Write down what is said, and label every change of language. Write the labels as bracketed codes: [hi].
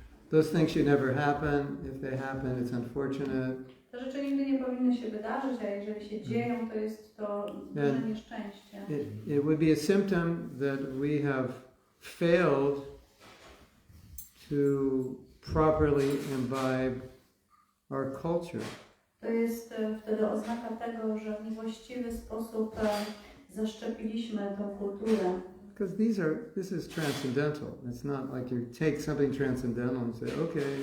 [en] Those things should never happen. If they happen, it's unfortunate. [pl] Te rzeczy nigdy nie powinny się wydarzyć, a jeżeli się dzieją, to jest to duże nieszczęście. [en] It would be a symptom that we have failed to properly imbibe our culture. [pl] To jest wtedy oznaka tego, że w niewłaściwy sposób zaszczepiliśmy tą kulturę. [en] Because this is transcendental. It's not like you take something transcendental and say, okay,